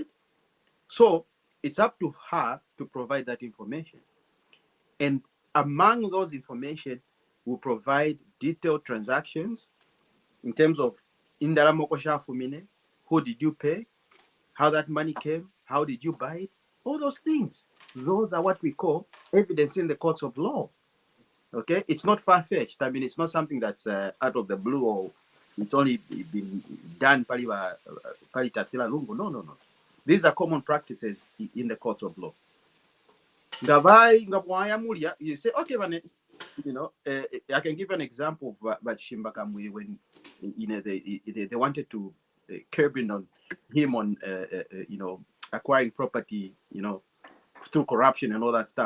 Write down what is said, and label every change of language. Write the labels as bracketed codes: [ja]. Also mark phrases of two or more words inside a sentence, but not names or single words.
[en] So it's up to her to provide that information, and among those information, will provide detailed transactions in terms of [bem] indaramoko shafumine, [en] who did you pay, how that money came, how did you buy it, all those things. Those are what we call evidence in the courts of law. Okay, it's not far-fetched. I mean, it's not something that's out of the blue, or it's only been done [bem] palitatila lungu. [en] No, no, no. These are common practices in the courts of law. You say, okay, I can give an example of Shimba Kamwe when they wanted to curbing on him on acquiring property, through corruption and all that stuff.